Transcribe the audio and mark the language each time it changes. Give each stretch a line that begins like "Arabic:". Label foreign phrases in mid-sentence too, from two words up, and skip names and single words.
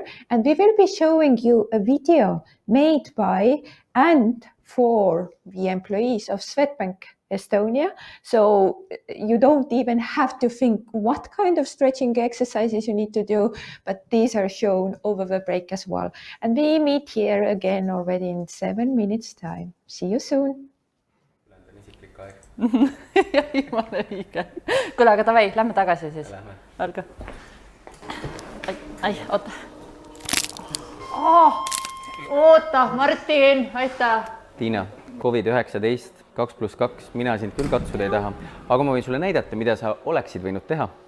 English: And we will be showing you a video made by and for the employees of Swedbank Estonia. So you don't even have to think what kind of stretching exercises you need to do, but these are shown over the break as well. And we meet here again already in 7 minutes time. See you soon.
Estonian: Jah, jumala õige. Kuule, aga davai, lähme tagasi siis. Olge. Ai, oota. Oota, Martin, aitäh. Tiina, COVID-19, 2+2, mina sind küll katsuda ei taha, aga ma võin sulle näidata, mida sa oleksid võinud teha.